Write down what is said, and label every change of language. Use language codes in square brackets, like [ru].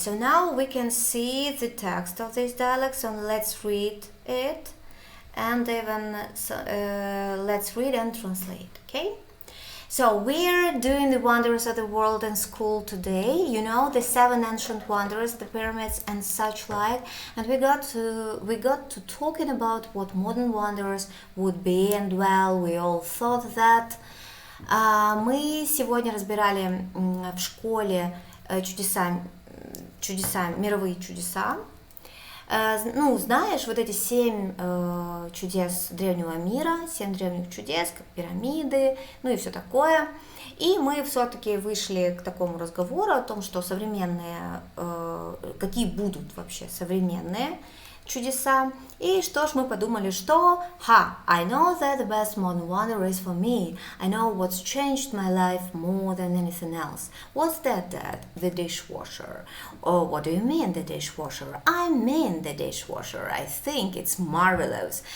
[en] So now we can see the text of this dialogue, so let's read it, and even let's read and translate. Okay? So we're doing the wonders of the world in school today, you know, the 7 ancient wonders, the pyramids and such like, and we got to talking about what modern wonders would be, and well, we all thought that. [ru] Мы сегодня разбирали в школе чудеса, мировые чудеса. Ну, знаешь, вот эти 7 чудес древнего мира, 7 древних чудес, как пирамиды, ну и все такое. И мы все-таки вышли к такому разговору о том, что современные, какие будут вообще современные чудеса. И что ж, мы подумали, что [en] I know that the best modern wonder is for me. I know what's changed my life more than anything else. What's that, Dad? The dishwasher. Oh, what do you mean, the dishwasher? I mean the dishwasher. I think it's marvelous.